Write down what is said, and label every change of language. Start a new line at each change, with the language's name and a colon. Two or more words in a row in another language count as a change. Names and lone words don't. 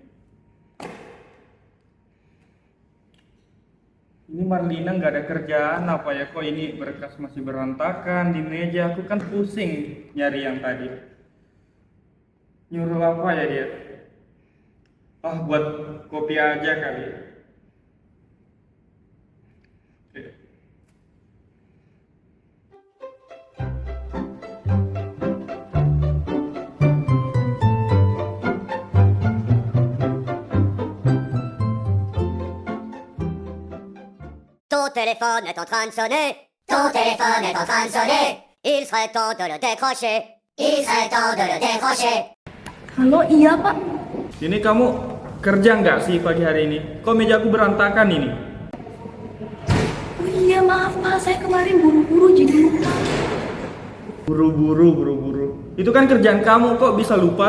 Indonesian: Ini Marlina nggak ada kerjaan apa ya? Kok ini berkas masih berantakan di meja? Aku kan pusing nyari yang tadi. Nyuruh apa ya dia? Buat kopi aja kali. Oke.
French: Ton téléphone est en train de sonner. Ton téléphone est en train de sonner. Il serait temps de le décrocher. Il serait temps de le décrocher.
Indonesian: Halo, iya Pak. Ini kamu kerja nggak sih pagi hari ini? Kok mejaku berantakan ini? Oh iya, maaf Pak, saya kemarin buru-buru jadi lupa. Buru-buru. Itu kan kerjaan kamu, kok bisa lupa?